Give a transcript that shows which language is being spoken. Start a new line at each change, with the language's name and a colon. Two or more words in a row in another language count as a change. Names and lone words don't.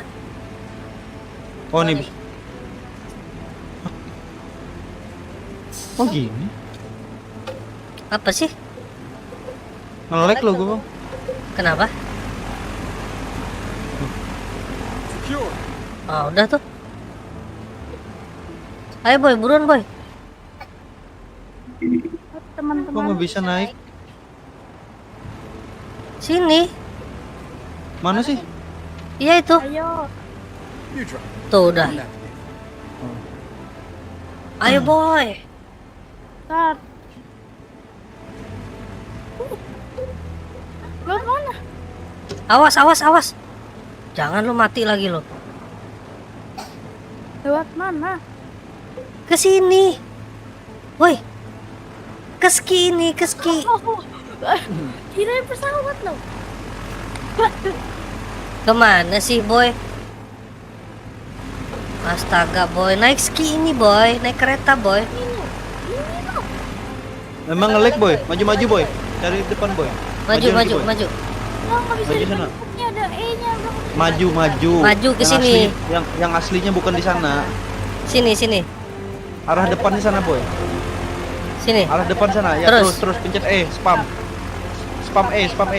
Indonesian: Oh ini bisa. Oh gini? Apa sih? Nge-lag lo gue bang. Kenapa? Secure. Ah, udah tuh. Ayo boy, buruan boy. Kok Teman-teman. nggak bisa naik? Sini. Mana sih? Iya itu. Ayo.
English: You drive.
Indonesian: Tuh udah. Oh. Ayo boy. Start. Lewat mana? Awas. Jangan lu mati lagi lo. Lewat mana? Ke sini. Woi. Ke ski ini, ke ski. Oh, kirain pesawat loh. Kemana sih boy? Astaga boy, naik ski ini boy, naik kereta boy. Emang nge-lag boy? Maju boy. Cari depan boy. Maju. lagi, boy. Lo nggak bisa Maju di sana. bentuknya ada E-nya. Maju. Maju ke Yang sini. asli- yang aslinya bukan di sana. Sini. Arah depannya sana, boy. Sini. Arah depan sana. Ya, Terus. terus pencet E, spam. Spam E.